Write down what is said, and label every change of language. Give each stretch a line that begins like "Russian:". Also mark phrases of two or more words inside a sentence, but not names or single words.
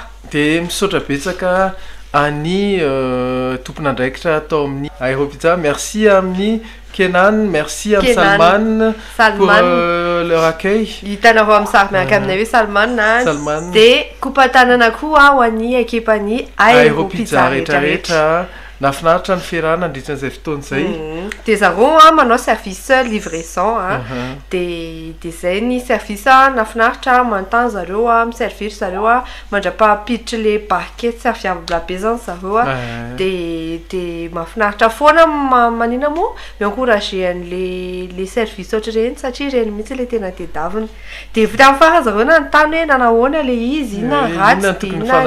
Malagasy: de misaotra betsaka any tompon'andraikitra atao amin'ny Aéropizza.
French: Merci
Malagasy: amin'ny Kenan,
French: merci à Salman pour leur accueil.
Malagasy: Hitanareo amin'ny sary miaraka aminay hoe Salman de kopatanana koa ho an'ny ekipany Aéropizza rehetrarehetra nafinaritra ny ferana nandritran'izay fotoana zay de zareo manao
French: service livraison
Malagasy: de zay ny service nafinaritra manontany zareo miservir zareo mandrapahapiditra le barquette serviable be zany zareo de mafinaritra foana manina mo miencourager le service ohatra reny satria reny mihitsy le tena tedaviny de vita amin'ny farany zareo nanontany hoe nanahoana le izy na ratsy de na